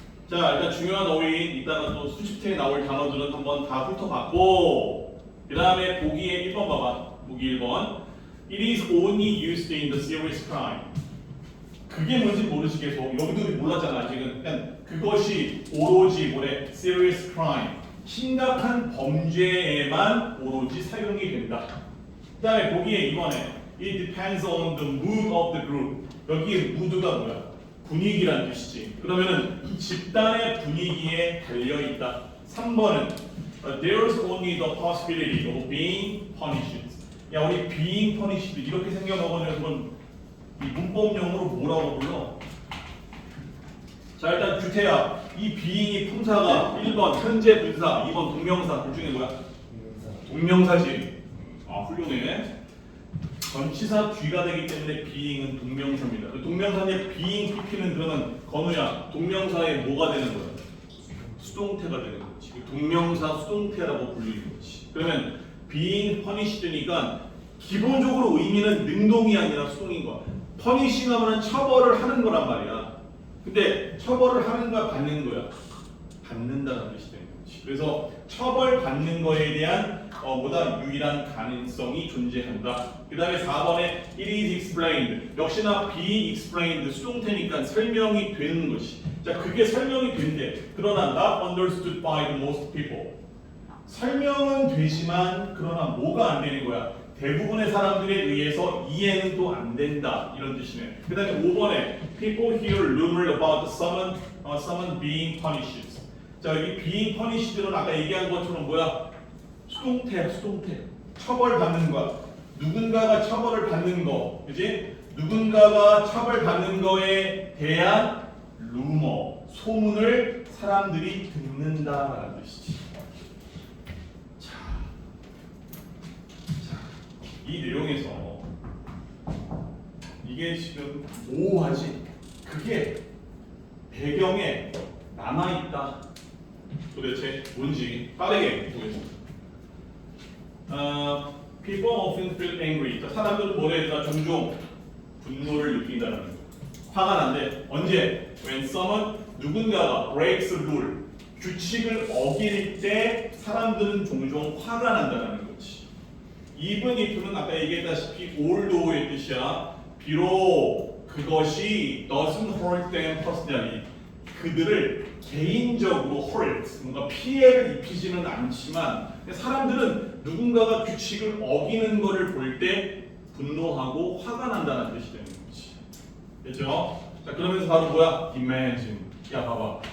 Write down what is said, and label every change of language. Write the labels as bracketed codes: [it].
[ko] 자, 일단 중요한 어휘 이따가 또 수집태에 나올 단어들은 한번 다 훑어봤고 그 다음에 보기에 1번 봐봐. 보기 1번 [en] It is only used in the serious crime. [ko] 그게 뭔지 모르시겠어. 여기도 몰랐잖아 지금. 그냥 그것이 오로지 뭐래? [en] serious crime. [ko] 심각한 범죄에만 오로지 사용이 된다. 그 다음에 보기에 2번에 [en] It depends on the mood of the group. [ko] 여기 mood가 뭐야? 분위기란 뜻이지. 그러면은 집단의 분위기에 달려있다. 3번은 [en] There's only the possibility of being punished. [ko] 야 우리 being punished 이렇게 생겨먹으면 이 문법용어로 뭐라고 불러? 자 일단 규태야. 이 being이 품사가 1번 현재 분사, 2번 동명사. 둘 중에 뭐야? 동명사지. 아 훌륭해. 전치사 뒤가 되기 때문에 being은 동명사입니다. 동명사의 being pp는 그러면 건우야 동명사의 뭐가 되는 거야? 수동태가 되는 거지. 동명사 수동태라고 불리는 거지. 그러면 being punished니까 기본적으로 의미는 능동이 아니라 수동인 거야. punishing 하면 처벌을 하는 거란 말이야. 근데 처벌을 하는 거야 받는 거야? 받는다는 뜻이 되는 거지. 그래서 처벌받는 거에 대한 보다 유일한 가능성이 존재한다. 그 다음에 4번에 [en] it is explained. [ko] 역시나 be explained 수동태니까 설명이 되는 것이. 자 그게 설명이 된대. 그러나 [en] not understood by the most people. [ko] 설명은 되지만 그러나 뭐가 안 되는 거야? 대부분의 사람들에 의해서 이해는 또 안 된다. 이런 뜻이네. 그 다음에 5번에 [en] people hear rumor about someone being punished. [ko] 자, 여기 being punished는 아까 얘기한 것처럼 뭐야? 수동태야, 수동태. 처벌받는 거. 누군가가 처벌을 받는 거, 그지? 누군가가 처벌받는 거에 대한 루머, 소문을 사람들이 듣는다라는 뜻이지. 자, 이 내용에서 이게 지금 모호하지? 그게 배경에 남아있다. 도대체 뭔지 빠르게 보겠습니다. [en] People often feel angry. [ko] 사람들은 뭐에 대해 종종 분노를 느낀다는 거. 화가 난데 언제? [en] When someone [ko] 누군가가 [en] breaks a rule [ko] 규칙을 어길 때 사람들은 종종 화가 난다는 거지. Even if는 아까 얘기했다시피 although의 뜻이야. 비록 그것이 [en] doesn't hurt them personally. [ko] 그들을 개인적으로 hurt, 뭔가 피해를 입히지는 않지만 사람들은 누군가가 규칙을 어기는 것을 볼 때 분노하고 화가 난다는 뜻이 되는 거지. 됐죠? 자, 그러면서 바로 뭐야? imagine. 야, 봐봐.